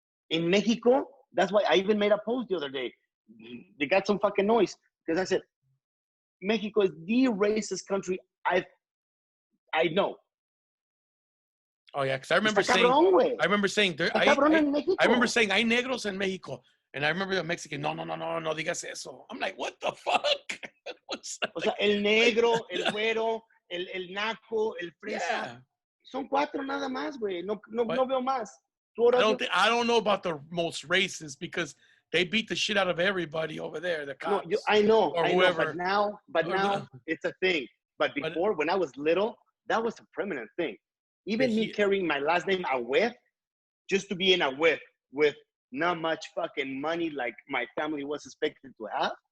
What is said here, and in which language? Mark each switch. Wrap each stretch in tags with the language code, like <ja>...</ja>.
<en>In Mexico, that's why I even made a post the other day. They got some fucking noise because I said, Mexico is the racist country I know. Oh yeah, because I remember saying hay negros en Mexico, and I remember the Mexican. No, digas eso. I'm like, what the fuck? What's that?</en> <es>O sea, el negro, el güero, el naco, el fresa.</es> <en>Yeah.</en> <es>Son cuatro nada más, güey. No veo más.</es> <en>I don't know about the most racist because they beat the shit out of everybody over there. The cops. No, I know. Whoever. But now it's a thing. But before, when I was little, that was a permanent thing. Even me carrying my last name Ahued, just to be in Ahued with not much fucking money like my family was expected to have.</en>